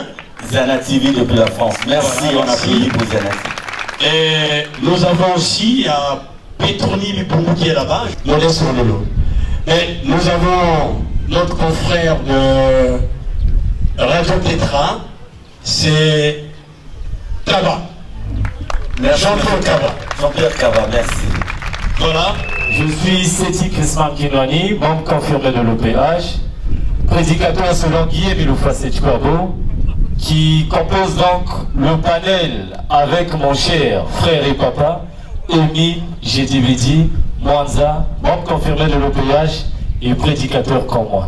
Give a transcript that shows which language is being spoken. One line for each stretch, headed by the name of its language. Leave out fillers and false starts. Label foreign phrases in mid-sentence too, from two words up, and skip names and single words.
French: Ziana TV depuis la France. Merci, voilà, on applaudit pour Ziana TV. Et nous avons aussi Petroni Lupumbu qui est là-bas, Modeste Lolo. Et nous avons notre confrère de Radio Petra, c'est Kaba. Jean-Pierre Kaba. Jean-Pierre Kaba, merci. Voilà. Je suis Seti Chrisman Kinwani, membre confirmé de l'OPH, prédicateur selon Guy-Émile Loufoua-Seti-Kouabo, qui compose donc le panel avec mon cher frère et papa, Emi Jedividi Mwanza, membre confirmé de l'OPH et prédicateur comme moi.